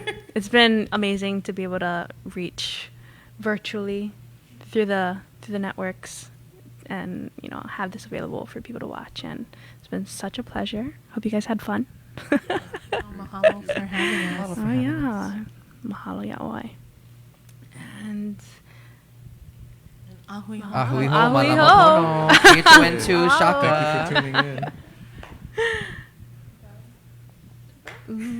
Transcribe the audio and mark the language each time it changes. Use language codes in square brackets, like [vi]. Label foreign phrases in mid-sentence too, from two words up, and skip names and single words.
[en] it's been amazing to be able to reach virtually through the networks, and have this available for people to watch. And it's been such a pleasure. Hope you guys had fun. Mahalo for having us. Oh yeah, mahalo yaoi. And [haw] Ahui ho. Ahui ho, Ahui malamono. ho. [en] 322 Shaka. Thank you for tuning in.